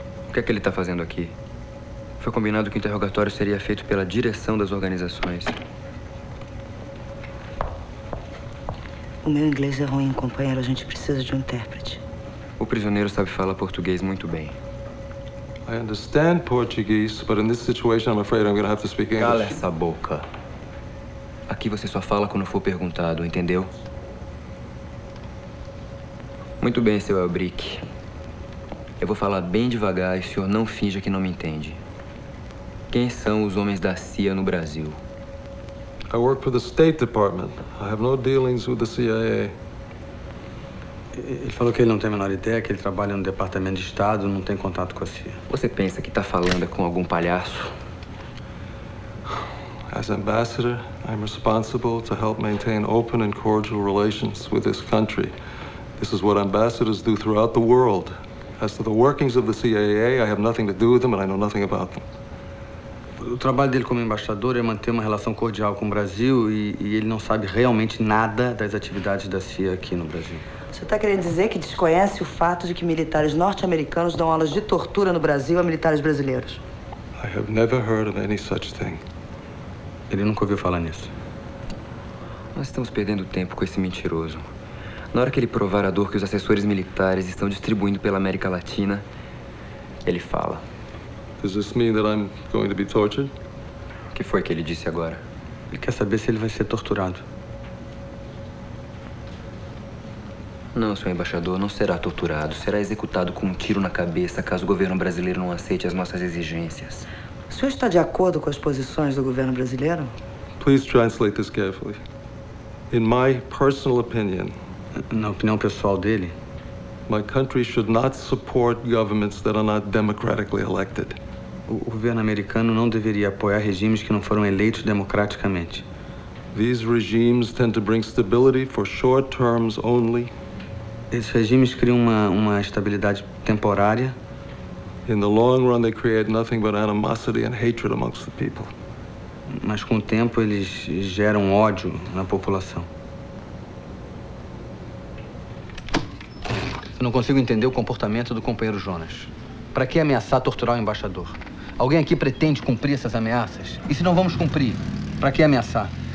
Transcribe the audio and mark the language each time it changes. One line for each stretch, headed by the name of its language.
Portuguese: O que é que ele está fazendo aqui? Foi combinado que o interrogatório seria feito pela direção das organizações. O meu inglês é ruim, companheiro. A gente precisa de um intérprete. O prisioneiro sabe falar português muito bem.
English: I understand Portuguese, but in this situation, I'm afraid I'm going to have to speak English.
Portuguese: Cala essa boca. Aqui você só fala quando for perguntado, entendeu? Muito bem, seu Elbrick. Eu vou falar bem devagar e o senhor não finja que não me entende. Quem são os homens da CIA no Brasil?
English: I work for the State Department. I have no dealings with the CIA.
Portuguese: Ele falou que ele não tem a menor ideia, que ele trabalha no Departamento de Estado, não tem contato com a CIA. Você pensa que está falando com algum palhaço?
English: As ambassador, I'm responsible to help maintain open and cordial relations with this country. This is what ambassadors do throughout the world. As to the workings of the CIA, I have nothing to do with them and I know nothing about them.
Portuguese: O trabalho dele como embaixador é manter uma relação cordial com o Brasil e ele não sabe realmente nada das atividades da CIA aqui no Brasil. Você está querendo dizer que desconhece o fato de que militares norte-americanos dão aulas de tortura no Brasil a militares brasileiros?
English: I have never heard of any such thing.
Portuguese: Ele nunca ouviu falar nisso. Nós estamos perdendo tempo com esse mentiroso. Na hora que ele provar a dor que os assessores militares estão distribuindo pela América Latina, ele fala.
English: Does this mean that I'm going to be tortured?
Portuguese: O que foi que ele disse agora? Ele quer saber se ele vai ser torturado. Não, senhor embaixador, não será torturado. Será executado com um tiro na cabeça caso o governo brasileiro não aceite as nossas exigências. O senhor está de acordo com as posições do governo brasileiro?
English: Please translate this carefully. In my personal opinion,
Portuguese: na opinião pessoal dele,
English: my country should not support governments that are not democratically elected.
Portuguese: O governo americano não deveria apoiar regimes que não foram eleitos democraticamente.
English: These regimes tend to bring stability for short terms only.
Portuguese: Esses regimes criam uma estabilidade temporária.
English: In the long run, they create nothing but animosity and hatred amongst the people.
Portuguese: Mas com o tempo eles geram ódio na população. Eu não consigo entender o comportamento do companheiro Jonas. Para que ameaçar torturar o embaixador? Alguém aqui pretende cumprir essas ameaças? E se não vamos cumprir, para que ameaçar?